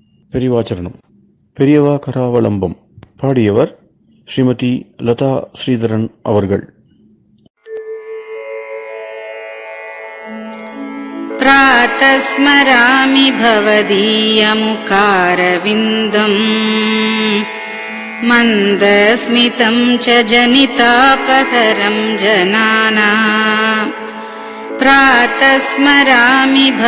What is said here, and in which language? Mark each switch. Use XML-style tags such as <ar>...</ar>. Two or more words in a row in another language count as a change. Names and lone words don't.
<ta>பெரியவாச்சரணம். பெரியவா கராவலம்பம். பாடியவர் ஸ்ரீமதி லதா ஸ்ரீதரன் அவர்கள்.</ta> <sa>प्रातः स्मरामि भवदीयमुखारविन्दम् मन्दस्मितं च जनितापहरं जनानाम् प्रातः स्मरामि</sa>